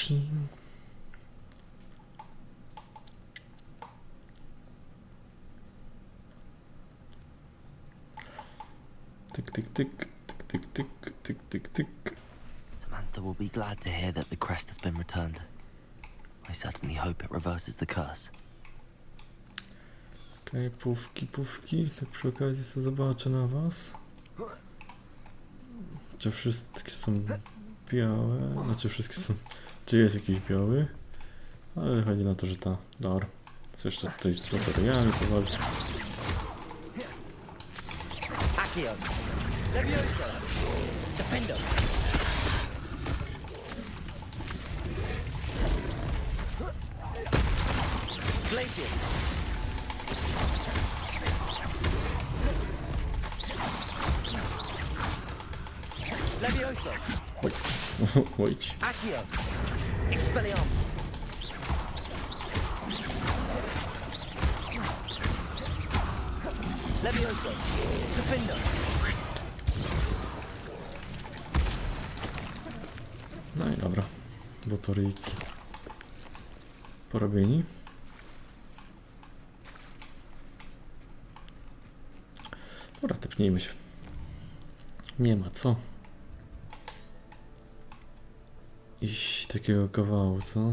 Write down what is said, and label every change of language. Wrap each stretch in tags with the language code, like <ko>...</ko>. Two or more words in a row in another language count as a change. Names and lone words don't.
<en>Tyk, tyk, tyk, tyk, tyk, tyk, tyk, tyk, tyk. Samantha will be glad to hear that the crest has been returned. I certainly hope it reverses the curse.</en> <pl>Okej, pufki, tak przy okazji sobie zobaczę na was. Czy wszystkie są białe? Znaczy wszystkie są... Czy jest jakiś biały? Ale chodzi na to, że ta... Dobra. Co jeszcze tutaj z bateriami powalczyć? Accio. Levioso. Defendo. Glacius. Levioso. Oj. Oj. Accio. Expelliarmus. Levioso. Defendo. No i dobra. Botoryjki porobieni. Dobra, tepnijmy się. Nie ma co iść takiego kawału, co?</pl>